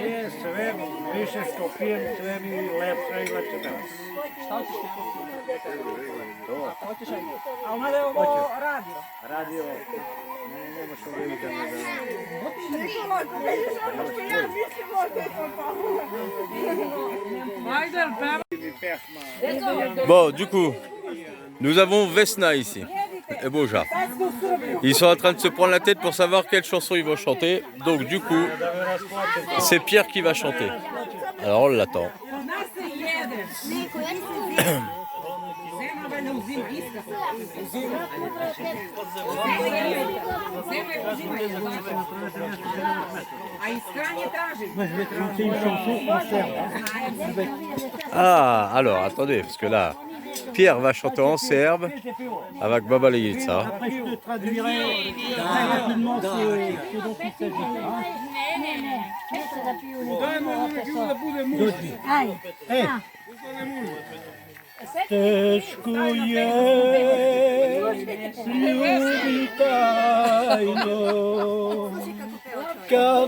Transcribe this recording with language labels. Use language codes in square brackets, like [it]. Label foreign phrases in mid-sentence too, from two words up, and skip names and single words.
[sr] Ne, sve više što pijem, sve mi lepše i lepše peva. Šta hoćeš ti? To. Hoćeš aj? A ona je ovo radio. Radio, nema što vidjeti da ne da... Nikola, ako vidiš ono što ja mislim, možda je to. Ajde, peva. [fr] Bon, du coup, nous avons Vesna ici et Boja. Ils sont en train de se prendre la tête pour savoir quelle chanson ils vont chanter. Donc, du coup, c'est Pierre qui va chanter. Alors, on l'attend. Moi, je vais te chanter une chanson en serbe. Ah, alors, attendez, parce que là, Pierre va chanter en serbe avec Baba Legica. Après, je te traduirai très rapidement ce dont il s'agit. [sr] Teško je ljubiti tajno, kad